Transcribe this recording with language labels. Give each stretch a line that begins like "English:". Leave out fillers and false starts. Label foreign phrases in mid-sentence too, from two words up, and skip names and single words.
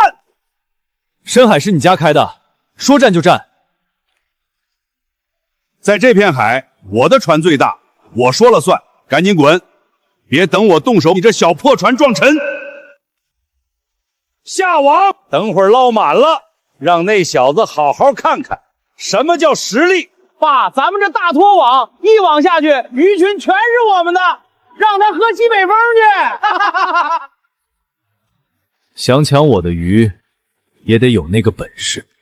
Chinese: 深海是你家開的，說占就占。在這片海，我的船最大，我說了算，趕緊滾！別等我動手，你這小破船撞沉。下網，等會兒撈滿了，讓那小子好好看看什麼叫實力。爸，咱们这大拖网一网下去，鱼群全是我们的，让他喝西北风去。想搶我的魚，也得有那個本事。